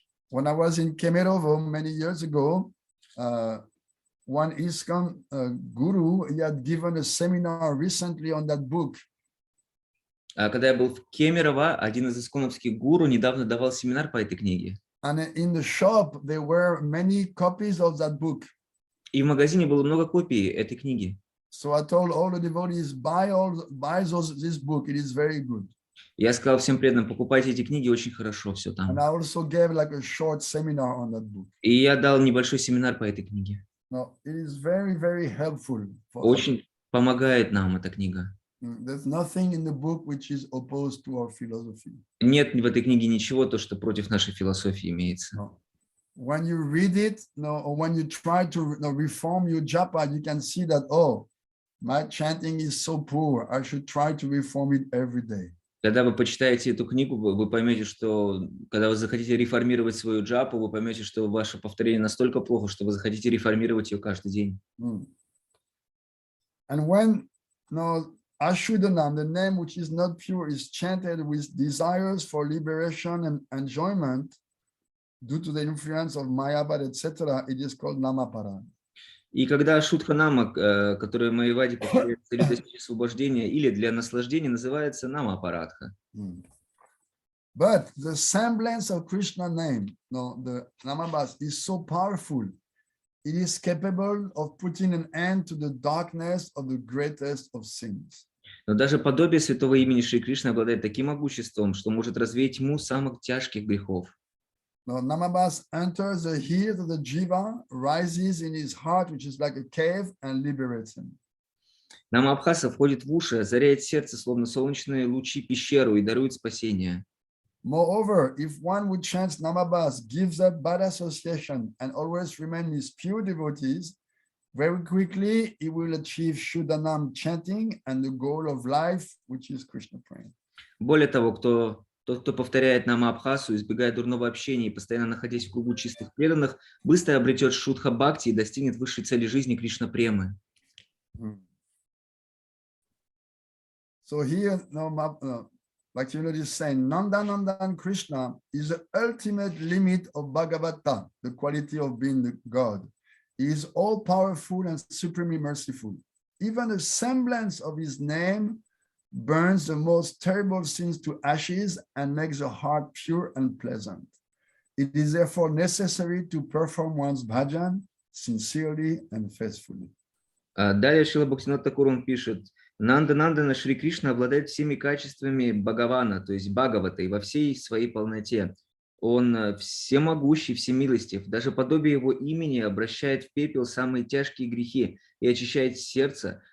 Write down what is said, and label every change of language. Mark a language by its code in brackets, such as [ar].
[en] When I was in Kemerovo many years ago, one ISKCON guru, he had given a seminar recently on that book. [ru] Когда я был в Кемерово, один из исконовских гуру недавно давал семинар по этой книге. [en] And in the shop there were many copies of that book. [ru] И в магазине было много копий этой книги. [en] So I told all the devotees, buy this book. It is very good. [ru] Я сказал всем преданным, покупайте эти книги, очень хорошо все там. [en] And I also gave like a short seminar on that book. [ru] И я дал небольшой семинар по этой книге. [en] No, it is very, very helpful. [ru] Очень помогает нам эта книга. [en] There's nothing in the book which is opposed to our philosophy. [ru] Нет в этой книге ничего, то, что против нашей философии имеется. [en] No. When you read it, or when you try to reform your japa, you can see that, oh, my chanting is so poor. I should try to reform it every day. [ru] Когда вы почитаете эту книгу, вы поймете, что когда вы захотите реформировать свою джапу, вы поймете, что ваше повторение настолько плохо, что вы захотите реформировать ее каждый день. [en] And when Ashudanam, the name which is not pure, is chanted with desires for liberation and enjoyment due to the influence of Mayabad, etc., it is called Namaparad. [ru] И когда Шуддханама, которая в Майяваде повторяется для достичь освобождения или для наслаждения, называется Намапарадха. [en] But the semblance of Krishna name, the Namabhas, is so powerful. It is capable of putting an end to the darkness of the greatest of sins. [ru] Но даже подобие святого имени Шри Кришны обладает таким могуществом, что может развеять тьму самых тяжких грехов. [en] Now, Namabhas enters the heart of the jiva, rises in his heart, which is like a cave, and liberates him. [ru] Намабхаса входит в уши, озаряет сердце, словно солнечные лучи пещеру, и дарует спасение. [en] Moreover, if one would chant Namabhas, gives up bad association, and always remain with pure devotees, very quickly he will achieve Shuddhanam chanting and the goal of life, which is Krishna praying. [ru] Более того, тот, кто повторяет Намабхасу, избегает дурного общения и постоянно находясь в кругу чистых преданных, быстро обретет шудха бхакти и достигнет высшей цели жизни Кришна премы. [en] So here, Bhaktivinoda is saying, Nandanandan Krishna is the ultimate limit of Bhagavata, the quality of being the God. He is all-powerful and supremely merciful. Even a semblance of his name burns the most terrible sins to ashes and makes the heart pure and pleasant. It is therefore necessary to perform one's bhajan sincerely and faithfully. [ru] Далее Шрила Бхактивинода Тхакура он пишет: Нанда Шри Кришна обладает всеми качествами Бхагавана, то есть Бхагаваты, во всей своей полноте. Он всемогущий, всемилостив. Даже подобие его имени обращает в пепел самые тяжкие грехи и очищает сердце.